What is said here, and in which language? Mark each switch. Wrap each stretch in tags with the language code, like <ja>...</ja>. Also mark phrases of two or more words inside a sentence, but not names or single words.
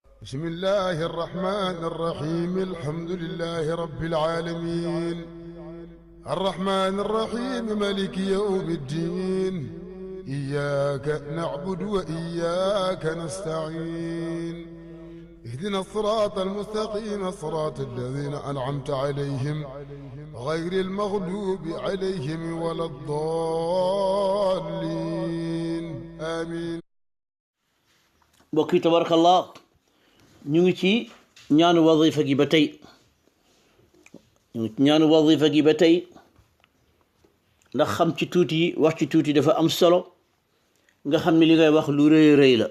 <ar>بسم الله الرحمن الرحيم الحمد لله رب العالمين الرحمن الرحيم مالك يوم الدين إياك نعبد وإياك نستعين اهدنا الصراط المستقيم صراط الذين أنعمت عليهم غير المغلوب عليهم ولا الضالين آمين.</ar> <wo>mbokk yi tabarakallah ñu ngi ci ñaanu wazifa gi ba tey ndax xam ci tuuti wax ci tuuti dafa am solo nga xam ne li ngay wax lu rëy rëy la.</wo>